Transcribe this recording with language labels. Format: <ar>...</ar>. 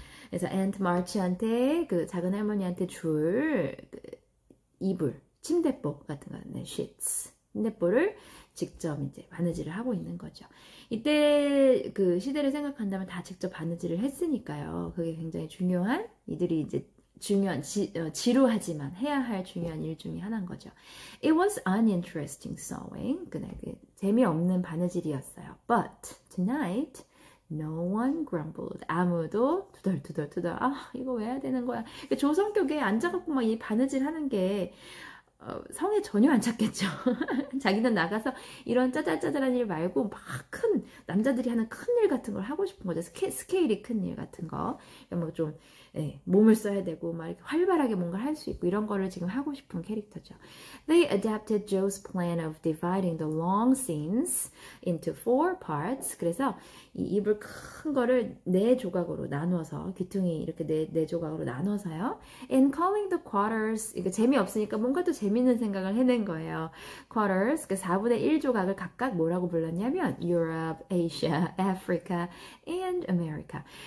<ko>그래서 Aunt March한테 그 작은 할머니한테 줄 이불, 침대보 같은 거는 sheets, 침대보를 직접 이제 바느질을 하고 있는 거죠. 이때 그 시대를 생각한다면 다 직접 바느질을 했으니까요. 그게 굉장히 중요한 이들이 이제 지루하지만 해야 할 중요한 일 중에 하나인 거죠.</ko> <en>It was uninteresting sewing.</en> <ko>그날 재미없는 바느질이었어요.</ko> <en>But tonight no one grumbled.</en> <ko>아무도 투덜투덜 이거 왜 해야 되는 거야. 조성격에 앉아갖고 막 이 바느질 하는 게 성에 전혀 안 찼겠죠. 자기는 나가서 이런 짜잘짜잘한 일 말고 막 큰 남자들이 하는 큰 일 같은 걸 하고 싶은 거죠. 스케일이 큰 일 같은 거. 뭐 좀 예, 몸을 써야 되고 막 이렇게 활발하게 뭔가를 할 수 있고 이런 거를 지금 하고 싶은 캐릭터죠.</ko> <en>They adapted Joe's plan of dividing the long scenes into 4 parts.</en> <ko>그래서 이 입을 큰 거를 4조각으로 나눠서 귀퉁이 이렇게 4조각으로 나눠서요.</ko> <en>And calling the quarters,</en> <ko>이거 재미없으니까 뭔가 또 재밌는 생각을 해낸 거예요. quarters, 그 4분의 1조각을 각각 뭐라고 불렀냐면 Europe, Asia, Africa, and America.</ko>